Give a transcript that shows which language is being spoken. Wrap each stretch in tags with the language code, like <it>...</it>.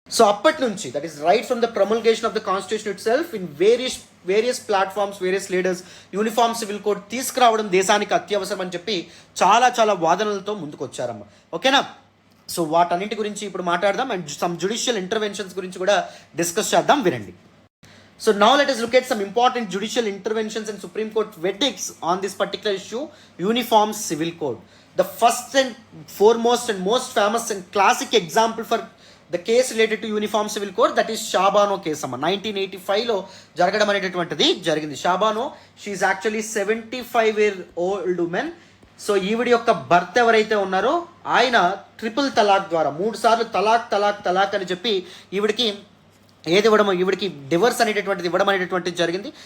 <te>So అప్పటి నుంచి,</te> <en>that is right from the promulgation of the constitution itself, in various platforms, various leaders</en> <te>uniform civil code తీసుకురావడం దేశానికి అత్యవసరం అని చెప్పి చాలా వాదనలతో ముందుకు వచ్చారమ్మ. ఓకేనా, సో వాటన్నింటి గురించి ఇప్పుడు మాట్లాడదాం. అండ్ సమ్ జుడిషియల్ ఇంటర్వెన్షన్స్ గురించి కూడా డిస్కస్ చేద్దాం, వినండి.</te> <en>So now let us look at some important judicial interventions and Supreme Court verdicts on this particular issue, Uniform Civil Code. The first and foremost and most famous and classic example for the case related to Uniform Civil Code, that is Shabano case.</en> <te>1985లో జరగడం అనేటటువంటిది జరిగింది.</te> <en>Shah Bano, she is actually 75-year-old woman.</en> <te>So ఈవిడి యొక్క భర్త ఎవరైతే ఉన్నారో ఆయన triple తలాక్ ద్వారా 3 సార్లు తలాక్ అని చెప్పి ఈవిడికి ఈవిడికి డివర్స్ అనేటటువంటిది ఇవ్వడం అనేటటువంటిది జరిగింది.</te>